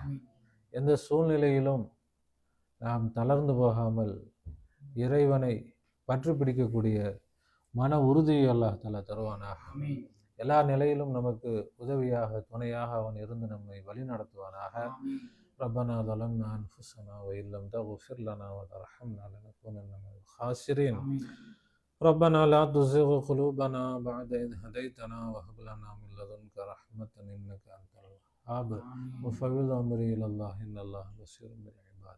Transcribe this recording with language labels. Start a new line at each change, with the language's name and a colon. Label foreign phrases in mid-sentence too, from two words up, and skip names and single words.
Tamil: எந்த சூழ்நிலையிலும் நாம் தளர்ந்து போகாமல் இறைவனை பற்றி பிடிக்கக்கூடிய மன உறுதியை அல்லாஹ்தாலா தருவானாக. எல்லா நிலையிலும் நமக்கு உதவியாக துணையாக அவன் இருந்து நம்மை வழி நடத்துவானாக.
Arabic: ரப்பனா ظلمنا أنفسنا وإن لم تغفر لنا وترحمنا لنكونن من الخاسرين. ربنا لا تزغ قلوبنا بعد إذ هديتنا وهب لنا من لدنك رحمة إنك أنت الوهاب. وفوض أمري إلى الله إن الله بصير بالعباد.